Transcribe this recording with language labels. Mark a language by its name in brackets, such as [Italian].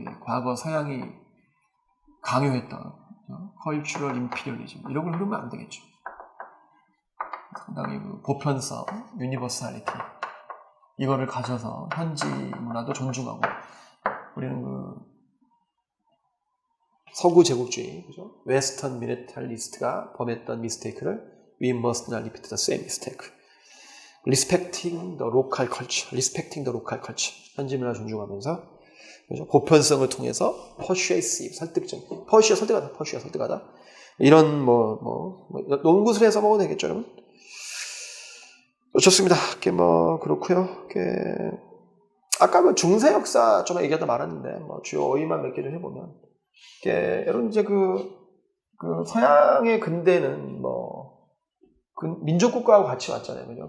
[Korean] 과거 서양이 강요했던 cultural imperialism 이런 걸 흐르면 안 되겠죠. 상당히 그 보편성, 유니버설리티 이거를 가져서 현지 문화도 존중하고 우리는 그 서구 제국주의, 그죠? 웨스턴 미리탈리스트가 범했던 미스테이크를 [English] we must not repeat the same mistake. respecting the local culture, respecting the local culture. [Korean] 현지 문화 존중하면서 그죠? 보편성을 통해서 persuasive, 설득적, 설득하다. 이런 농구술에 써먹어도 되겠죠, 여러분? 좋습니다. 그렇고요. 아까 중세 역사 좀 얘기하다 말았는데, 주요 어휘만 몇 개 좀 해보면, 여러분 이제 서양의 근대는 민족국가하고 같이 왔잖아요. 그죠?